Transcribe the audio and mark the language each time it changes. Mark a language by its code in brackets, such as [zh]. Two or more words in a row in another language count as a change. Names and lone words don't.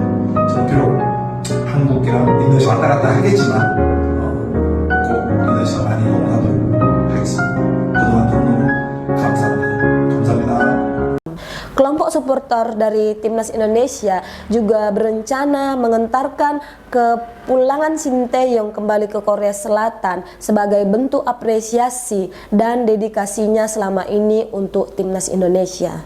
[ko] 저는 비록 한국이랑 인도네시아 왔다 갔다 하겠지만 꼭 인도네시아 많이 응원하도록 하겠습니다. 그동안 너무 감사합니다. [id] Kelompok supporter dari timnas Indonesia juga berencana mengentarkan kepulangan Sintayong kembali ke Korea Selatan sebagai bentuk apresiasi dan dedikasinya selama ini untuk timnas Indonesia.